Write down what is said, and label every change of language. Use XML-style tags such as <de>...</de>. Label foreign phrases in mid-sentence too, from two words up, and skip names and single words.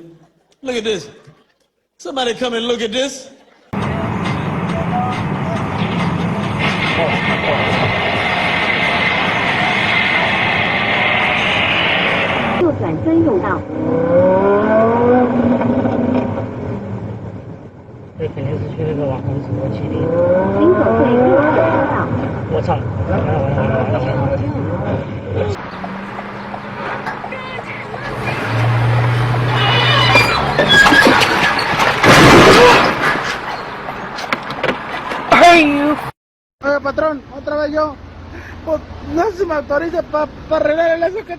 <en>Look at this. Somebody come and look at this.</en> <zh>右转专用道。这肯定是去那个网红直播基地。请走对右侧车道。我操！完了！</zh> <es>Patrón, otra vez yo. Pues no se me autoriza para arreglar eso que...</es>